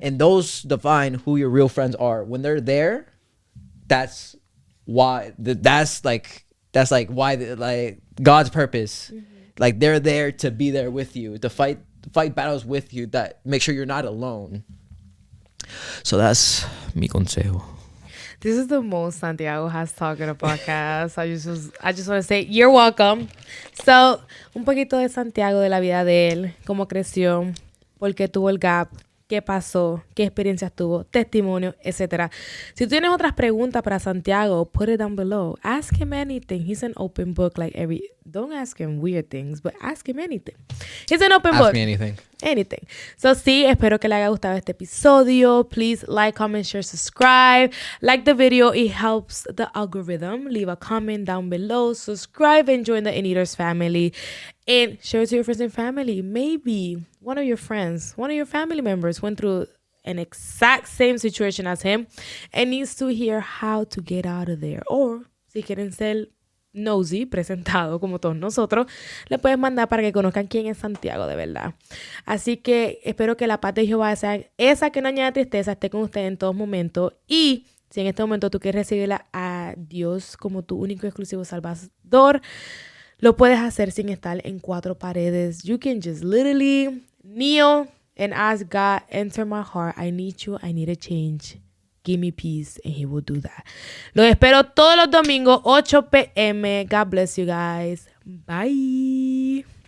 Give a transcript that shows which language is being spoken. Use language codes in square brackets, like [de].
[en] And those define who your real friends are. When they're there, that's why that's like why like God's purpose. Like they're there to be there with you, to fight battles with you, that make sure you're not alone. So that's [es] mi consejo. [en] This is the most Santiago has talked in a podcast. I just want to say, you're welcome. [es] So, un poquito de Santiago, de la vida de él, cómo creció, por qué tuvo el gap, qué pasó, qué experiencias tuvo, testimonio, etc. Si tú tienes otras preguntas para Santiago, [en] put it down below. Ask him anything. He's an open book. Don't ask him weird things, but ask him anything. He's an open book. Ask me anything. Anything. [es] So sí, espero que le haya gustado este episodio. [en] Please like, comment, share, subscribe. Like the video. It helps the algorithm. Leave a comment down below. Subscribe and join the Eniders family. And share it to your friends and family. Maybe one of your friends, one of your family members went through an exact same situation as him and needs to hear how to get out of there. [es] Or si quieren ser nosy, presentado como todos nosotros, le puedes mandar para que conozcan quién es Santiago de verdad. Así que espero que la paz de Jehová, esa que no añade tristeza, esté con usted en todos momentos. Y si en este momento tú quieres recibirla a Dios como tu único y exclusivo salvador, lo puedes hacer sin estar en cuatro paredes. [en] You can just literally kneel and ask God, enter my heart. I need you. I need a change. Give me peace, and he will do that. [es] Los espero todos los domingos, 8 p.m. [en] God bless you guys. Bye.